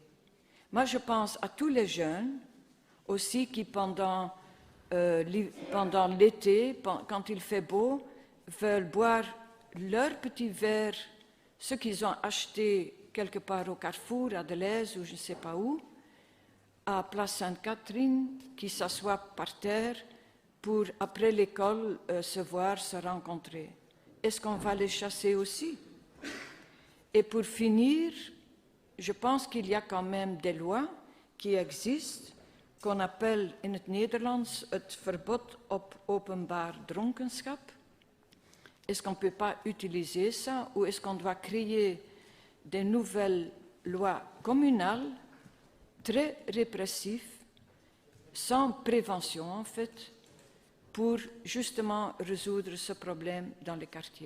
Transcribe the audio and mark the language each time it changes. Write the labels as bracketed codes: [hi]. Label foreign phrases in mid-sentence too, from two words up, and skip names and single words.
[fr] Moi, je pense à tous les jeunes aussi qui, pendant l'été, quand il fait beau, veulent boire leur petit verre, ce qu'ils ont acheté quelque part au Carrefour, à Deleuze ou je ne sais pas où, à Place Sainte-Catherine, qui s'assoient par terre pour, après l'école, se voir, se rencontrer. Est-ce qu'on va les chasser aussi? Et pour finir, je pense qu'il y a quand même des lois qui existent, qu'on appelle [nl] in het Nederlands het verbod op openbaar dronkenschap. [fr] Est-ce qu'on ne peut pas utiliser ça ou est-ce qu'on doit créer des nouvelles lois communales très répressives, sans prévention en fait, pour justement résoudre ce problème dans les quartiers?